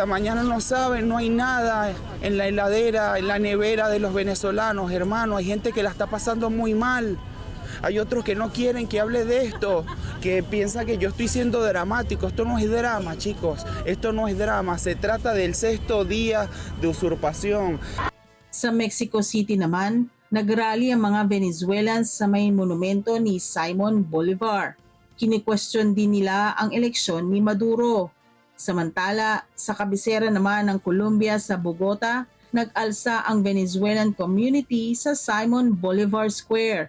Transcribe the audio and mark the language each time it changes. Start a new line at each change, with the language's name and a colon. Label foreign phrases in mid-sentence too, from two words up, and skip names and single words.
Spanish: Mañana no saben, no hay nada en la heladera, en la nevera de los venezolanos, hermanos. Hay gente que la está pasando muy mal. Hay otros que no quieren que hable de esto, que piensan que yo estoy siendo dramático. Esto no es drama, chicos. Esto no es drama. Se trata del 6º día de usurpación.
Filipino: Sa Mexico City naman, nagrally ang mga Venezuelans sa may monumento ni Simon Bolivar. Kini-question din nila ang eleksyon ni Maduro. Samantala, sa kabisera naman ng Colombia sa Bogota, nag-alsa ang Venezuelan community sa Simon Bolivar Square.